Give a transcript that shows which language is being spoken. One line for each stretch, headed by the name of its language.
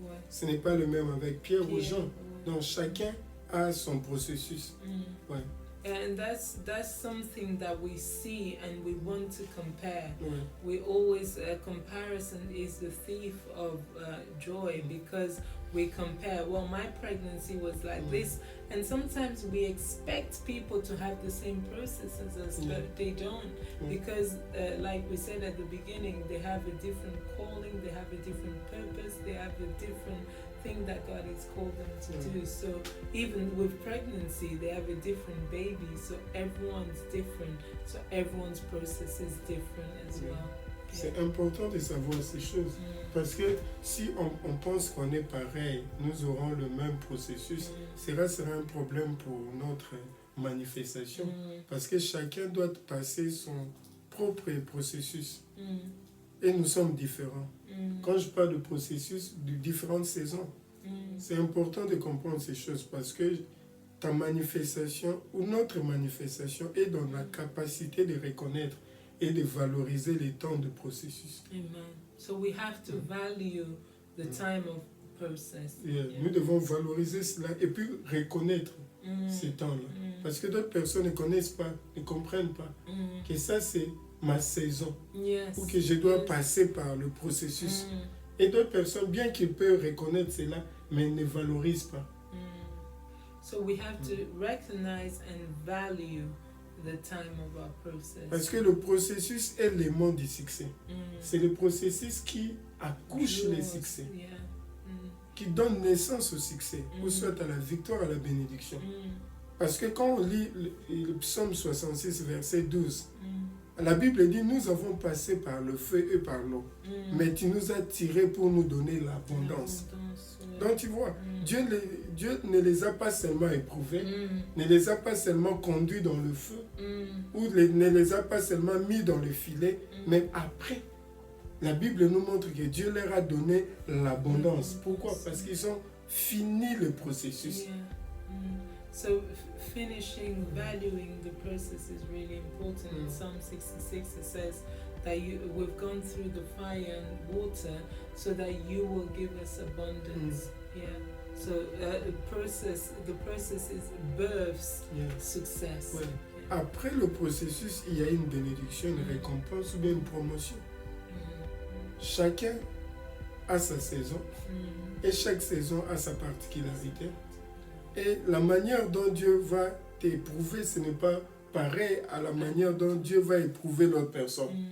French: Ce n'est pas le même avec Pierre ou Jean. Donc chacun a son processus.
English: And that's something that we see and we want to compare. We always, comparison is the thief of joy because we compare, well, my pregnancy was like this, and sometimes we expect people to have the same process as us, but they don't, because like we said at the beginning, they have a different calling, they have a different purpose, they have a different thing that God has called them to do. So even with pregnancy, they have a different baby, so everyone's different, so everyone's process is different as well.
French: C'est important de savoir ces choses, parce que si on pense qu'on est pareil, nous aurons le même processus, cela sera un problème pour notre manifestation, parce que chacun doit passer son propre processus, et nous sommes différents. Quand je parle de processus, de différentes saisons, c'est important de comprendre ces choses, parce que ta manifestation ou notre manifestation est dans la capacité de reconnaître et de valoriser les temps de processus. Amen.
English: So we have to value the time of process.
French: Nous devons valoriser cela et puis reconnaître ces temps-là. Parce que d'autres personnes ne connaissent pas, ne comprennent pas que ça c'est ma saison, ou que je dois passer par le processus. Et d'autres personnes, bien qu'ils peuvent reconnaître cela, mais ne valorisent pas.
English: So we have to recognize and value the time of our process.
French: Parce que le processus est l'élément du succès. C'est le processus qui accouche les succès, qui donne naissance au succès, ou soit à la victoire, à la bénédiction. Parce que quand on lit le psaume 66, verset 12, la Bible dit, nous avons passé par le feu et par l'eau, mais tu nous as tirés pour nous donner l'abondance. Donc tu vois, Dieu ne les a pas seulement éprouvés, ne les a pas seulement conduits dans le feu, ou ne les a pas seulement mis dans le filet, mais après, la Bible nous montre que Dieu leur a donné l'abondance. Pourquoi? Parce qu'ils ont fini le processus.
English: So finishing, valuing the process is really important. In Psalm 66 it says that we've gone through the fire and water so that you will give us abundance. So the process is births success.
French: Après le processus, il y a une bénédiction, une récompense ou bien une promotion. Chacun a sa saison et chaque saison a sa particularité. Et la manière dont Dieu va t'éprouver, ce n'est pas pareil à la manière dont Dieu va éprouver l'autre personne.